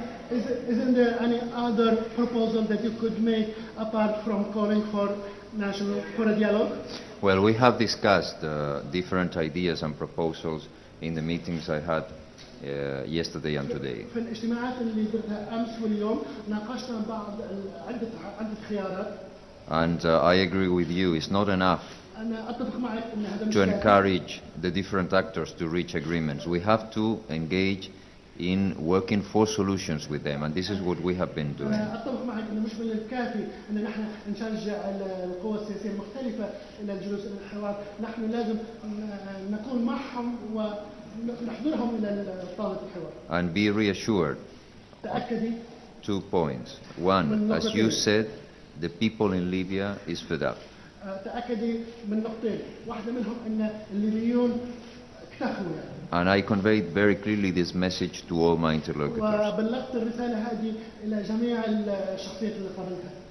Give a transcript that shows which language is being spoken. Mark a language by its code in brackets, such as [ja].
[en] Isn't there any other proposal that you could make apart from calling for a dialogue? Well, we have discussed different ideas and proposals in the meetings I had yesterday and today. [ar] في الاجتماعات اللي درتها أمس واليوم ناقشنا بعض عدة خيارات. [en] And I agree with you, it's not enough [ar] أنا أتفق معك إن هذا مش [en] to [ar] كافي. [en] encourage the different actors to reach agreements. We have to engage in working for solutions with them, and this is what we have been doing. [ar] أنا أتفق معك إنه مش من الكافي إن نحن نشجع القوى السياسية المختلفة إلى الجلوس إلى الحوار، نحن لازم نكون معهم ونحضرهم إلى طاولة الحوار. [en] And be reassured, [ar] تأكدي [en] 2 points. One, as you said, the people in Libya is fed up. [ar] تأكدي من نقطتين، واحدة منهم إن الليبيون اكتفوا يعني. [en] And I conveyed very clearly this message to all my interlocutors. [ar] وبلغت الرسالة هذه إلى جميع الشخصيات اللي قابلتها.